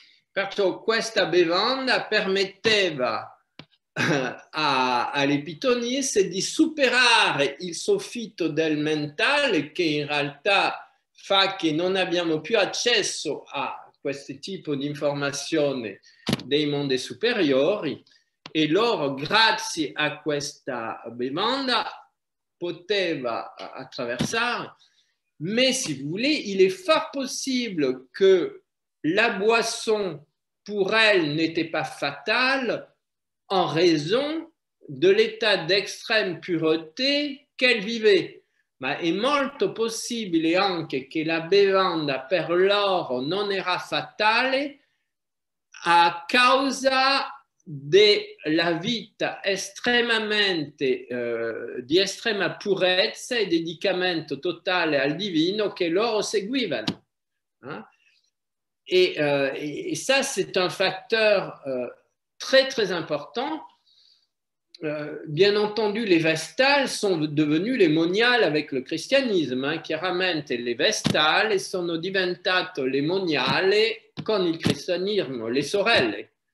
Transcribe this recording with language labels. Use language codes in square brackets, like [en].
[it] Perciò questa bevanda permetteva alle pitonisse di superare il soffitto del mentale che in realtà fa che non abbiamo più accesso a questo tipo di informazione dei mondi superiori e loro grazie a questa bevanda poteva attraversare. [fr] Mais si vous voulez, il est fort possible que la boisson pour elle n'était pas fatale en raison de l'état d'extrême pureté qu'elle vivait. [it] Ma è molto possibile anche che la bevanda per loro non era fatale a causa della vita estremamente di estrema purezza e dedicamento totale al divino che loro seguivano. [fr] Et ça, c'est un facteur très, très important. Bien entendu, les Vestales sont devenus les moniales avec le cristianisme. [it] Chiaramente le Vestale sono diventate le moniale con il cristianismo, le sorelle.